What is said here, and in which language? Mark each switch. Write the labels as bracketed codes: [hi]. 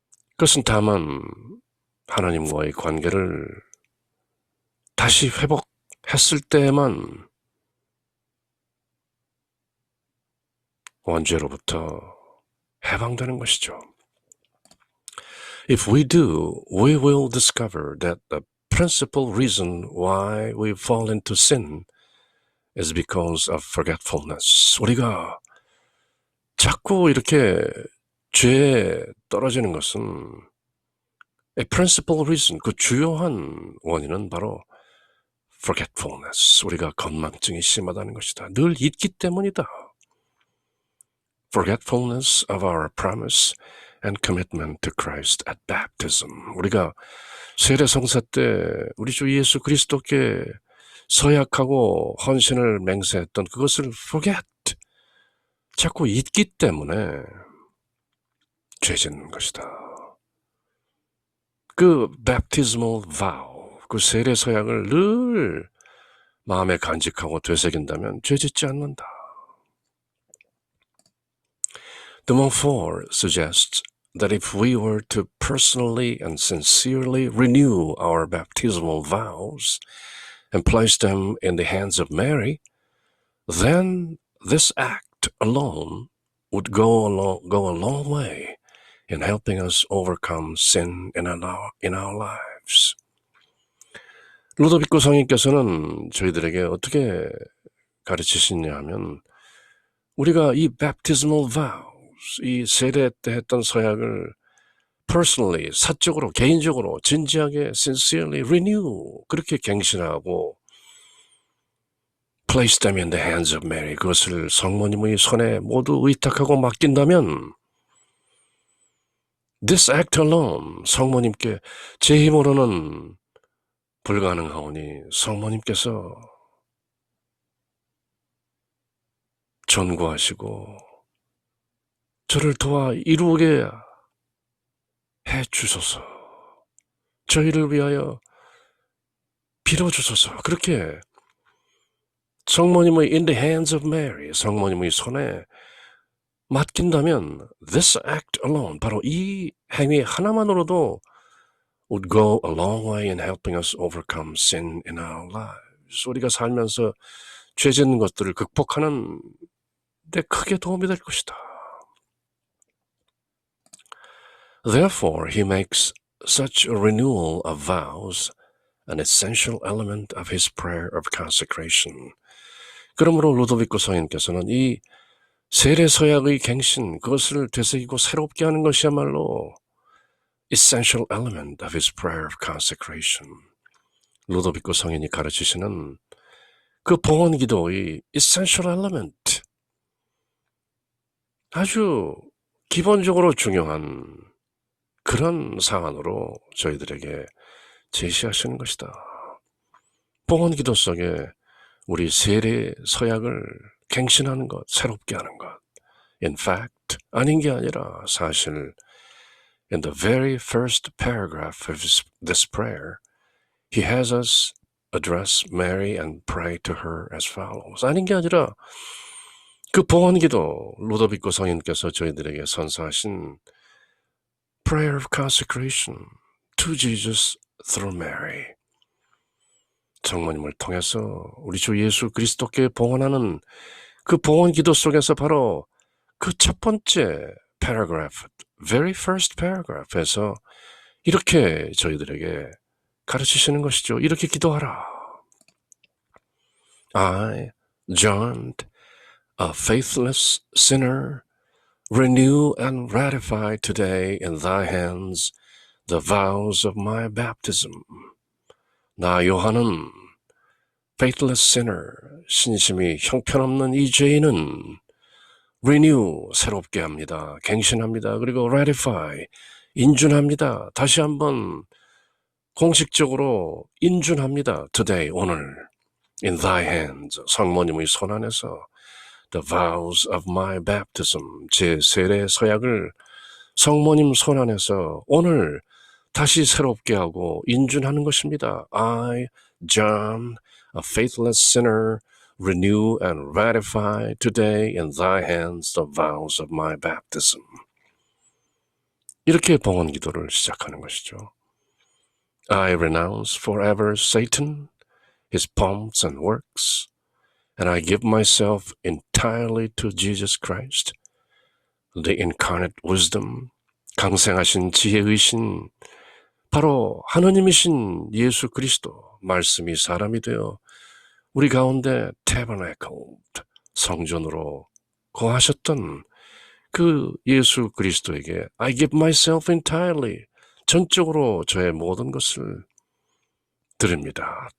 [ko] 그것은 다만 하나님과의 관계를 다시 회복했을 때에만 원죄로부터 해방되는 것이죠. [en] If we do, we will discover that the principal reason why we fall into sin is because of forgetfulness. [ko] 우리가 자꾸 이렇게 죄에 떨어지는 것은 [en] a principal reason, [ko] 그 주요한 원인은 바로 forgetfulness, 우리가 건망증이 심하다는 것이다. 늘 잊기 때문이다. [en] Forgetfulness of our promise and commitment to Christ at baptism. [ko] 우리가 세례성사 때 우리 주 예수 그리스도께 서약하고 헌신을 맹세했던 그것을 forget, 자꾸 잊기 때문에 죄짓는 것이다. 그 [en] baptismal vow, [ko] 그 세례 서약을 늘 마음에 간직하고 되새긴다면 죄짓지 않는다. [en] Demon 4 suggests that if we were to personally and sincerely renew our baptismal vows and place them in the hands of Mary, then this act alone would go a long way in helping us overcome sin in our lives. [ko] 루도비코 성인께서는 저희들에게 어떻게 가르치시냐 하면 우리가 이 [en] baptismal vows, [ko] 이 세례 때 했던 서약을 personally, 사적으로, 개인적으로, 진지하게, [en] sincerely renew, [ko] 그렇게 갱신하고 [en] place them in the hands of Mary, [ko] 그것을 성모님의 손에 모두 의탁하고 맡긴다면 [en] this act alone, [ko] 성모님께 제 힘으로는 불가능하오니 성모님께서 전구하시고 저를 도와 이루게 해주소서. 저희를 위하여 빌어주소서. 그렇게 성모님의 [en] in the hands of Mary, [ko] 성모님의 손에 맡긴다면 [en] this act alone, [ko] 바로 이 행위 하나만으로도 [en] would go a long way in helping us overcome sin in our lives. [ko] 우리가 살면서 죄 짓는 것들을 극복하는 데 크게 도움이 될 것이다. [en] Therefore, he makes such a renewal of vows an essential element of his prayer of consecration. [ko] 그러므로 루도비코 성인께서는 이 세례 서약의 갱신, 그것을 되새기고 새롭게 하는 것이야말로 [en] essential element of his prayer of consecration. [ko] 루도비코 성인이 가르치시는 그 봉헌 기도의 [en] essential element, [ko] 아주 기본적으로 중요한 그런 사안으로 저희들에게 제시하시는 것이다. 봉헌 기도 속에 우리 세례 서약을 갱신하는 것, 새롭게 하는 것. [en] In fact, [ko] 아닌 게 아니라 사실 [en] in the very first paragraph of this prayer, he has us address Mary and pray to her as follows. [ko] 아닌 게 아니라 그 봉헌 기도, 루도비코 성인께서 저희들에게 선사하신 [en] prayer of consecration to Jesus through Mary. [ko] 성모님을 통해서 우리 주 예수 그리스도께 봉헌하는 그 봉헌 기도 속에서 바로 그 첫 번째 paragraph, [en] very first paragraph [ko] 에서 이렇게 저희들에게 가르치시는 것이죠. 이렇게 기도하라. [en] I, John, a faithless sinner, renew and ratify today in thy hands the vows of my baptism. [ko] 나 요한은 [en] faithless sinner, [ko] 신심이 형편없는 이 죄인은 renew, 새롭게 합니다. 갱신합니다. 그리고 ratify, 인준합니다. 다시 한번 공식적으로 인준합니다. today, 오늘 [en] in thy hands, [ko] 성모님의 손 안에서 [en] the vows of my baptism, [ko] 제 세례 서약을 성모님 손 안에서 오늘 다시 새롭게 하고 인준하는 것입니다. [en] I, John, a faithless sinner, renew and ratify today in thy hands the vows of my baptism. [ko] 이렇게 봉헌 기도를 시작하는 것이죠. [en] I renounce forever Satan, his pomps and works, and I give myself entirely to Jesus Christ, the incarnate wisdom, [ko] 강생하신 지혜의 신, 바로 하느님이신 예수 그리스도, 말씀이 사람이 되어 우리 가운데 tabernacled, 성전으로 거하셨던 그 예수 그리스도에게 [en] I give myself entirely, [ko] 전적으로 저의 모든 것을 드립니다.